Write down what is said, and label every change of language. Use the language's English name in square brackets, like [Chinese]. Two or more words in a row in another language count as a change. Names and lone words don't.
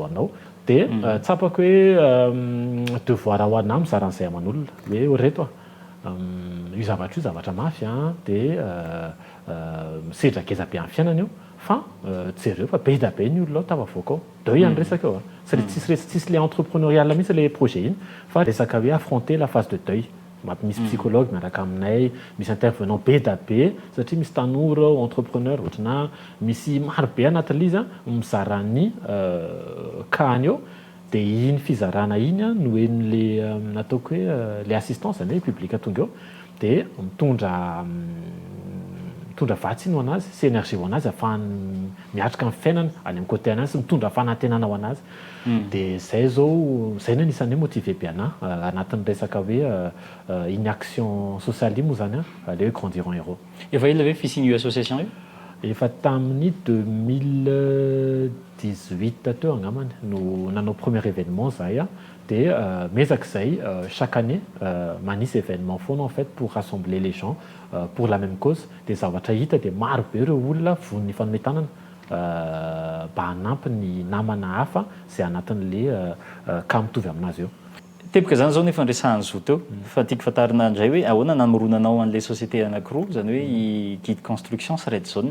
[Malagasy] ho anao dia tsapako hoe devoir ho anahy mizara an'izay aman'olona hoe reto io zavatra mafy dia misedra geza be amin'ny fiainana io fa jereo fa be da be ny olona ao tafavoaka ao deuil any resaka eo tsisy le entrepreneurial mihitsy le projet iny fa resaka hoe [French] affronter la phase de deuil [Malagasy] misy psychologue miaraka aminay misy intervenant be da be satria misy tanora entrepreneur ohatrana misy maro be anatin'ilay izy mizara ny kahany eo dia iny fizarana iny no en'le nataoko hoe le assistance zany hoe public tonga eo dia mitondra mitondra vatsy iny ho anazy sy énergie ho anazy ahafahany miatrika amin'ny fiainana any amin'ny côté anazy sy mitondra fanantenana ho anazy dia zay zao zay no anisan'ny hoe motivé be anahy anatin'ny resaka hoe [French] une action sociale [Malagasy] io moa zany le hoe [French] grandir en héros. [Malagasy] Efa ela ve fisian'io association io? Efa tamin'ny 2018 teo angambany no nanao [French] premier événement [Malagasy] zahay dia mezak'izay [French] chaque année [Malagasy] manisy événement foana [French] en fait pour rassembler les gens pour la même cause [Malagasy] dia zavatra hita dia maro be ireo olona von'ny fanometanana mba hanampy ny namana hafa zay anatin'le ka mitovy aminazy eo. Teboka zany zao nefa nresahany zo teo fa tiako fatarina indray hoe ahoana namoronanao an'ilay société anankiroa zany hoe i guide construction sy red zone.